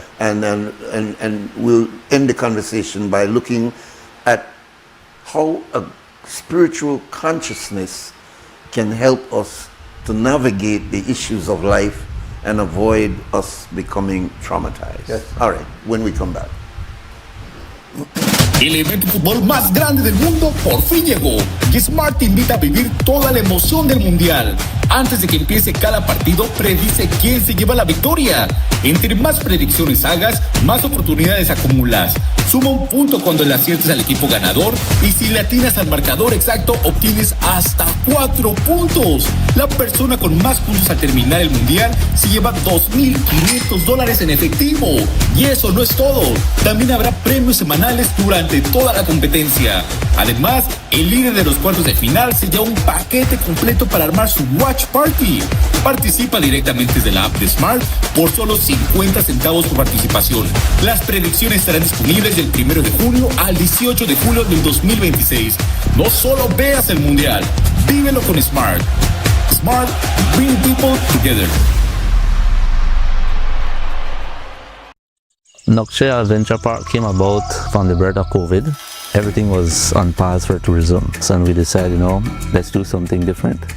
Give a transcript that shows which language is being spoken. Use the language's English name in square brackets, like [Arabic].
[English] And we'll end the conversation by looking at how a spiritual consciousness can help us to navigate the issues of life and avoid us becoming traumatized. All right, when we come back. [Spanish] El evento de fútbol más grande del mundo por fin llegó y Smart te invita a vivir toda la emoción del mundial. Antes de que empiece cada partido, predice quién se lleva la victoria. Entre más predicciones hagas, más oportunidades acumulas. Suma un punto cuando le aciertes al equipo ganador y si le atinas al marcador exacto, obtienes hasta 4 puntos. La persona con más puntos al terminar el mundial se lleva $2,500 en efectivo. Y eso no es todo. También habrá premios semanales durante toda la competencia. Además, el líder de los cuartos de final se lleva un paquete completo para armar su Watch Party. Participa directamente desde la app de Smart por solo 50 centavos por participación. Las predicciones estarán disponibles del 1 de junio al 18 de julio del 2026. No solo veas el mundial, vívelo con Smart. [English] Smart, bring people together. Nokshe Adventure Park came about from the birth of COVID. Everything was on pause for tourism. So we decided, let's do something different.